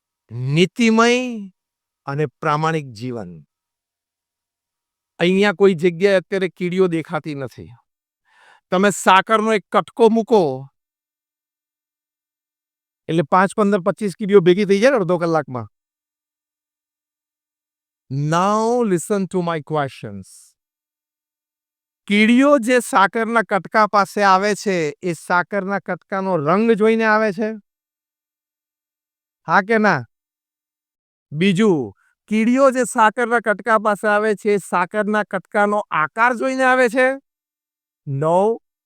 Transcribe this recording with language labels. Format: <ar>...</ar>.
<gu>નીતિમય અને પ્રામાણિક જીવન. અહીંયા કોઈ જગ્યાએ અત્યારે કીડીઓ દેખાતી નથી. તમે સાકરનો એક કટકો મૂકો એટલે 5, 15, 25 કીડીઓ ભેગી થઈ જાય ને અડધો કલાકમાં.</gu> <en>Now listen to my questions.</en> <gu>કીડીઓ જે સાકરના કટકા પાસે આવે છે, એ સાકરના કટકાનો રંગ જોઈને આવે છે? હા કે ના? બીજું કીડીઓ જે સાકરના કટકા પાસે આવે છે, સાકરના કટકાનો આકાર જોઈને આવે છે? નો.</gu>